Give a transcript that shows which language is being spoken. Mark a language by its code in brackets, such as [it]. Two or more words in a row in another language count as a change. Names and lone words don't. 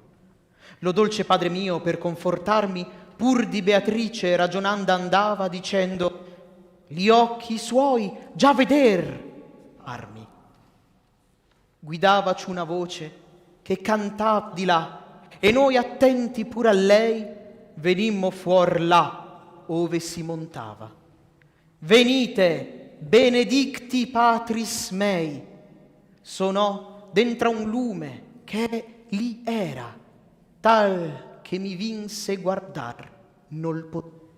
[it] Lo dolce padre mio, per confortarmi, pur di Beatrice ragionando andava, dicendo: gli occhi suoi già veder armi. Guidavaci una voce che cantava di là, e noi attenti pur a lei venimmo fuor là ove si montava. [la] Venite, benedicti patris mei, [it] sonò dentro un lume che lì era, tal che mi vinse guardar nol poté.